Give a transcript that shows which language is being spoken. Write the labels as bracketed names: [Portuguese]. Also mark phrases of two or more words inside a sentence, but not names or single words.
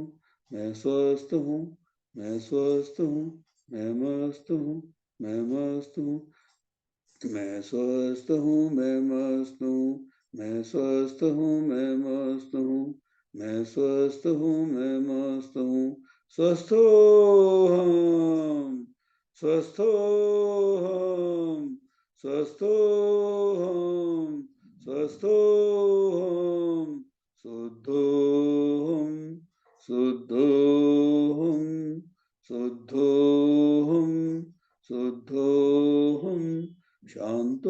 [Hindi] मैं स्वस्थ हूँ। मैं स्वस्थ हूँ। मैं मस्त हूँ। मैं मस्त हूँ। मैं स्वस्थ हूँ। मैं मस्त हूँ। मैं स्वस्थ हूँ। मैं मस्त हूँ। मैं स्वस्थ हूँ। मैं मस्त हूँ। [Sanskrit] स्वस्थो हम, स्वस्थो हम, स्वस्थो हम, स्वस्थो हम, शुद्धो हम, शुद्धो हम, शुद्धो हम, शुद्धो हम, शांतो